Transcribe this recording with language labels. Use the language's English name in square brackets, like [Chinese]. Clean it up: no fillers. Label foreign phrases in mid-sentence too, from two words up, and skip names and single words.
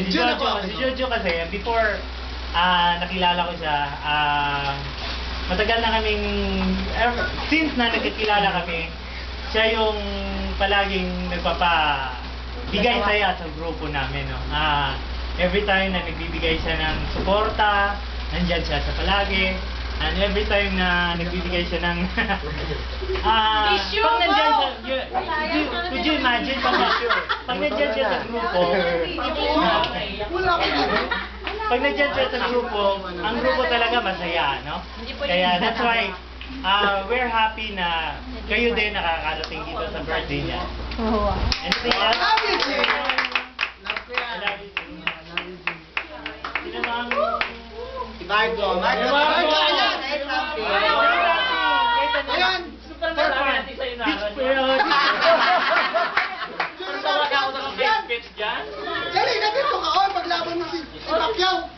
[Filipino] Si Jojo kasi, before nakilala ko siya, matagal na kaming, since na nagkakilala kami, siya yung palaging nagpapabigay saya sa grupo namin. No? [English] Every time [Filipino] na nagbibigay siya ng suporta, nandyan siya sa palagi. [English] And every time [Filipino] na nagbibigay siya ng... Tissue pag nandyan mo! siya, [English] could you imagine [Filipino] pag nandyan siya sa grupo, Wala ko dito. pag nandyan siya sa grupo, ang grupo talaga masaya, no? Kaya [English] that's why we're happy [Filipino] na kayo din nakakarating dito sa birthday niya. [English] Anything else? Love you, Jay. Love ko I [Filipino] yan. [English] love you too. [Filipino] Sino ba ang... Marco, ayan. Ayan. Super marami natin sa'yo na. Tawag ako sa mga pitch dyan. Dali, nandito ka. Oh, paglaban mo si Pacquiao.